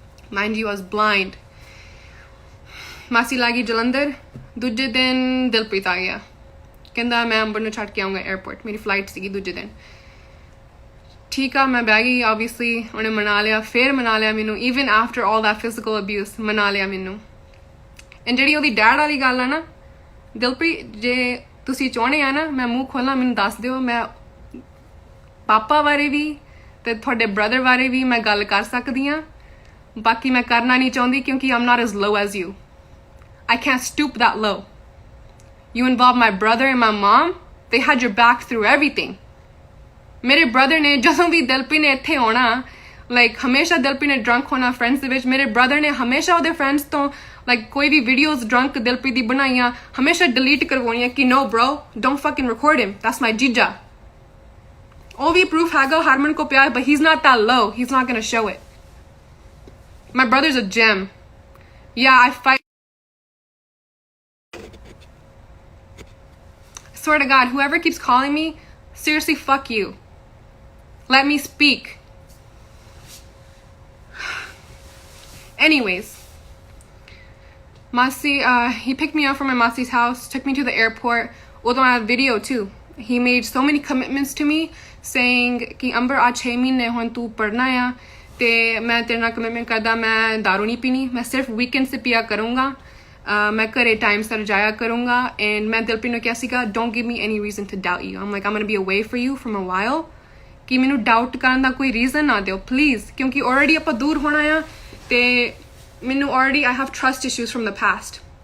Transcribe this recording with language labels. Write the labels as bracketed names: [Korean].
[English] Mind you, I was blind. [Punjabi] ਮਾਸੀ ਲਾਗੀ ਜਲੰਧਰ ਦੂਜੇ ਦਿਨ ਦਿਲਪ੍ਰੀਤ ਆ ਗਿਆ ਕਹਿੰਦਾ ਮੈਂ ਅੰਬਰ ਨੂੰ ਛੱਡ ਕੇ ਆਉਂਗਾ 에ਅਰਪੋਰਟ ਮੇਰੀ ਫਲਾਈਟ ਸੀਗੀ ਦੂਜੇ ਦਿਨ ਠੀਕ ਆ ਮੈਂ ਬਹਿ ਗਈ obviously ਉਹਨੇ ਮਨਾ ਲਿਆ ਫਿਰ ਮਨਾ ਲਿਆ ਮੈਨੂੰ [English] even after all that physical abuse [Punjabi] ਮਨਾ ਲਿਆ ਮੈਨੂੰ and ਜਿਹੜੀ ਉਹਦੀ ਡੈਡ ਵਾਲੀ ਗੱਲ ਆ ਨਾ ਦਿਲਪ੍ਰੀਤ ਜੇ ਤੁਸੀਂ ਚਾਹੁੰਦੇ ਆ ਨਾ ਮੈਂ ਮੂੰਹ ਖੋਲਾਂ ਮੈਨੂੰ ਦੱਸ ਦਿਓ ਮੈਂ ਪਾਪਾ ਬਾਰੇ ਵੀ ਤੇ ਤੁਹਾਡੇ ਬ੍ਰਦਰ ਬਾਰੇ ਵੀ ਮੈਂ ਗੱਲ ਕਰ ਸਕਦੀ ਆ ਬਾਕੀ ਮੈਂ ਕਰਨਾ ਨਹੀਂ ਚਾਹੁੰਦੀ ਕਿਉਂਕਿ [English] I'm not as low as you. I can't stoop that low. You involved my brother and my mom. They had your back through everything. [Punjabi] ਮੇਰੇ brother ਨੇ ਜਦੋਂ ਵੀ ਦਿਲਪ੍ਰੀਤ ਨੇ ਇੱਥੇ ਆਉਣਾ like ਹਮੇਸ਼ਾ ਦਿਲਪ੍ਰੀਤ ਨੇ drunk ਹੋਣਾ friends ਦੇ ਵਿੱਚ ਮੇਰੇ brother ਨੇ ਹਮੇਸ਼ਾ ਉਹਦੇ friends ਤੋਂ like ਕੋਈ ਵੀ videos drunk ਦਿਲਪ੍ਰੀਤ ਦੀ ਬਣਾਈਆਂ ਹਮੇਸ਼ਾ delete ਕਰਵਾਉਣੀਆਂ ਕਿ [English] no bro don't fucking record him that's my jija. [Punjabi] ਉਹ ਵੀ proof ਹੈਗਾ ਹਰਮਨ ਕੋ ਪਿਆ [English] but he's not that low. He's not gonna show it. My brother's a gem. Yeah, I fight. Swear to God, whoever keeps calling me, seriously, fuck you. Let me speak. Anyways, Masi, he picked me up from my Masi's house, took me to the airport. Although I have video too. He made so many commitments to me, saying [Punjabi] कि अंबर आज 6 महीने हों तू पढ़ना या ਤੇ ਮੈਂ ਤੇਰੇ ਨਾਲ ਕਮਿਟਮੈਂਟ ਕਰਦਾ ਮੈਂ ਦਾਰੂ ਨਹੀਂ ਪੀਣੀ ਮੈਂ ਸਿਰਫ ਵੀਕਐਂਡ 'ਤੇ ਪੀਆ ਕਰੂੰਗਾ ਮੈਂ ਘਰੇ ਟਾਈਮ ਸਿਰ ਜਾਇਆ ਕਰੂੰਗਾ ਐਂਡ ਮੈਂ ਦਿਲਪ੍ਰੀਤ ਨੂੰ ਕਿਹਾ ਸੀਗਾ [English] don't give me any reason to doubt you I'm like I'm going to be away for you from a while [Punjabi] ਕਿ ਮੈਨੂੰ ਡਾਊਟ ਕਰਨ ਦਾ ਕੋਈ ਰੀਜ਼ਨ ਨਾ ਦਿਓ ਪਲੀਜ਼ ਕਿਉਂਕਿ ਆਲਰੇਡੀ ਆਪਾਂ ਦੂਰ ਹੋਣਾ ਆ ਤੇ ਮੈਨੂੰ already [English] I have trust issues from the past